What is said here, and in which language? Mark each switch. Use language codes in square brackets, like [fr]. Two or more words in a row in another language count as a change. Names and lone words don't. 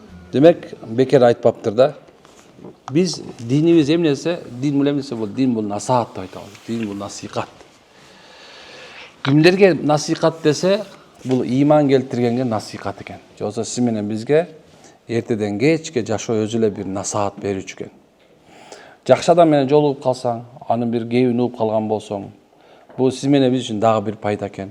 [ky] Демек, бекер айтпаптыр да. Биз динимиз эмнесе, дин бул эмнесе бул, дин бул насихат деп айтабыз. Дин бул насихат. Кимдерге насихат десе, бул иман келтиргенге насихат экен. Жоксо сиз менен бизге эртеден кечке жашоо өзү эле бир насаат берүүчү экен. Жакшы адам менен жолугуп калсаң, анын бир кебин угуп калган болсоң, бул сиз менен биз үчүн дагы бир пайда экен.